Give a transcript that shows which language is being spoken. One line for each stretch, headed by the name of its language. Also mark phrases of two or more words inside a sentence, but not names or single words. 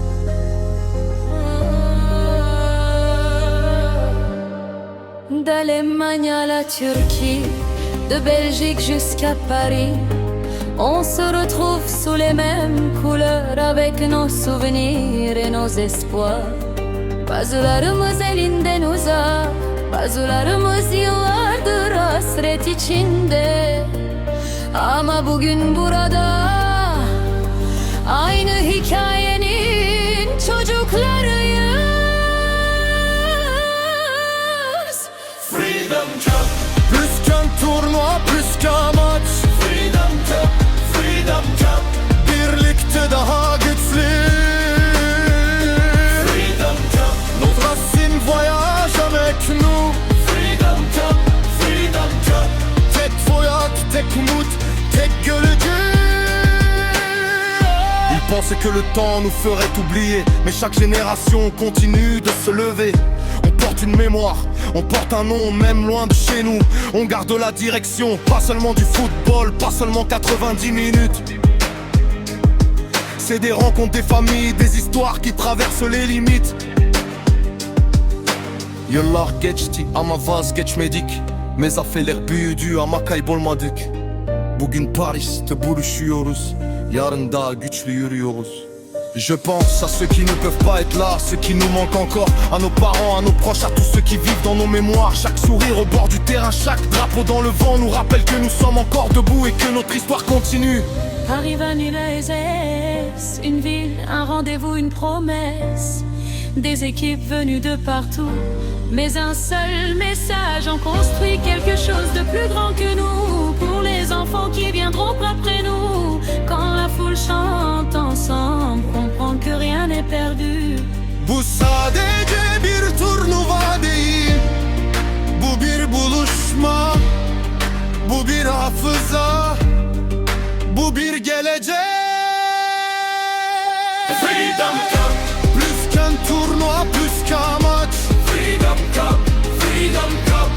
French: D'Allemagne à la Turquie, de Belgique jusqu'à Paris, on se retrouve sous les mêmes couleurs avec nos souvenirs et nos espoirs.
Turkish: Bazılarımız elinden uzak, bazılarımız yıllardır hasret içinde. Ama bugün burada aynı hikayenin çocuklarıyız.
French: Freedom Cup, Plus qu'un tournoi, plus qu'un match. Freedom Cup, Freedom Cup,
Turkish: Birlikte daha güçlü.
French: Freedom Cup, Notre racine voyage avec nous. Freedom Cup, Freedom Cup.
Turkish: Tek voyage, tek umut, tek gölge.
French: Ils pensaient que le temps nous ferait oublier, mais chaque génération continue de se lever. On porte une mémoire, on porte un nom, même loin de chez nous. On garde la direction, pas seulement du football, pas seulement 90 minutes. C'est des rencontres, des familles, des histoires qui traversent les limites.
Turkish: Yıllar geçti ama vazgeçmedik. Mezafeler büyüdü ama kaybolmadık. Bugün Paris'te buluşuyoruz, yarın daha güçlü yürüyoruz.
French: Je pense à ceux qui ne peuvent pas être là, ceux qui nous manquent encore, à nos parents, à nos proches, à tous ceux qui vivent dans nos mémoires. Chaque sourire au bord du terrain, chaque drapeau dans le vent nous rappelle que nous sommes encore debout et que notre histoire continue. Paris 2026, une ville, un rendez-vous, une promesse. Des équipes venues de partout, mais un seul message, on construit quelque chose de plus grand que nous. Pour les enfants qui viendront après nous, quand la foule chante ensemble, comprend que rien n'est perdu.
Turkish: Bu sadece bir turnuva değil, bu bir buluşma, bu bir hafıza, bu bir gelecek.
French: Freedom Cup, Plus qu'un tournoi, plus qu'un match. Freedom Cup, Freedom Cup.